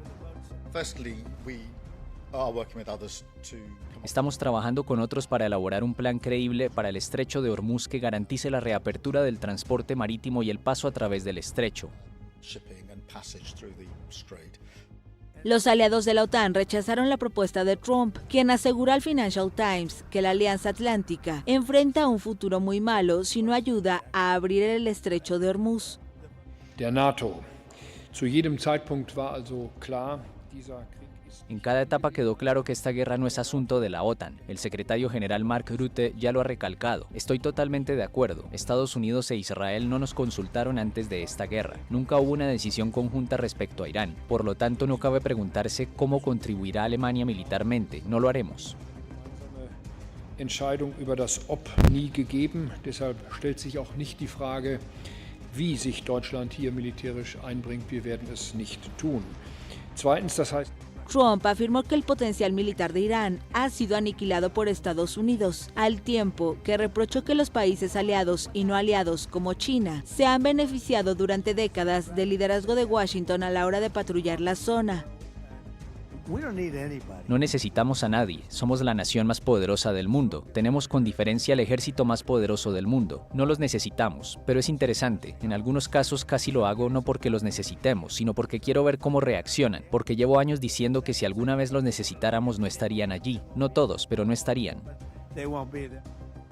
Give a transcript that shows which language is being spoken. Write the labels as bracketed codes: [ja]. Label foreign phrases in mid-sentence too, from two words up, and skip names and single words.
[es] Estamos trabajando con otros para elaborar un plan creíble para el Estrecho de Hormuz que garantice la reapertura del transporte marítimo y el paso a través del estrecho. Los aliados de la OTAN rechazaron la propuesta de Trump, quien aseguró al Financial Times que la Alianza Atlántica enfrenta un futuro muy malo si no ayuda a abrir el Estrecho de Hormuz. [de] Der NATO. Zu jedem Zeitpunkt war also klar, [es] En cada etapa quedó claro que esta guerra no es asunto de la OTAN. El secretario general Mark Rutte ya lo ha recalcado. Estoy totalmente de acuerdo. Estados Unidos e Israel no nos consultaron antes de esta guerra. Nunca hubo una decisión conjunta respecto a Irán. Por lo tanto, no cabe preguntarse cómo contribuirá Alemania militarmente. No lo haremos. [de] Entscheidung über das Ob nie gegeben. Deshalb stellt sich auch nicht die Frage, wie sich Deutschland hier militärisch einbringt. Wir werden es nicht tun. Zweitens, das heißt, [es] Trump afirmó que el potencial militar de Irán ha sido aniquilado por Estados Unidos, al tiempo que reprochó que los países aliados y no aliados como China se han beneficiado durante décadas del liderazgo de Washington a la hora de patrullar la zona. No necesitamos a nadie, somos la nación más poderosa del mundo, tenemos con diferencia el ejército más poderoso del mundo, no los necesitamos, pero es interesante, en algunos casos casi lo hago no porque los necesitemos, sino porque quiero ver cómo reaccionan, porque llevo años diciendo que si alguna vez los necesitáramos no estarían allí, no todos, pero no estarían.